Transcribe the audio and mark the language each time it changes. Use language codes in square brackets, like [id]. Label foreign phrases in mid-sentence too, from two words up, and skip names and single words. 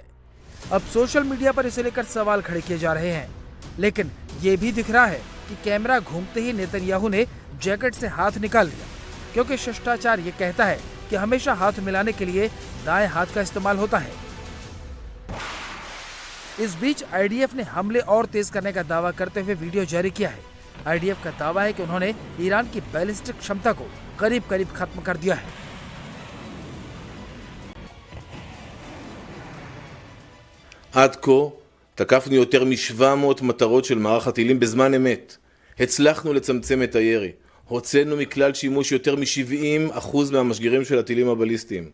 [hi] अब [en] social media [hi] पर इसे लेकर सवाल खड़े किए जा रहे हैं, लेकिन ये भी दिख रहा है कि कैमरा घूमते ही नेतन्याहू ने जैकेट से हाथ निकाल लिया, क्योंकि शिष्टाचार ये कहता है कि हमेशा हाथ मिलाने के लिए दाएं हाथ का इस्तेमाल होता है। इस बीच आईडीएफ ने हमले और तेज करने का दावा करते हुए वीडियो जारी किया है। आईडीएफ का दावा है कि उन्होंने ईरान की बैलिस्टिक क्षमता को करीब करीब खत्म कर दिया है। [he] עד כה תקפנו יותר מ-700 מטרות של מערך הטילים בזמן אמת. הצלחנו לצמצם את הירי. הוצאנו מכלל שימוש יותר מ-70% מהמשגרים של הטילים הבליסטיים.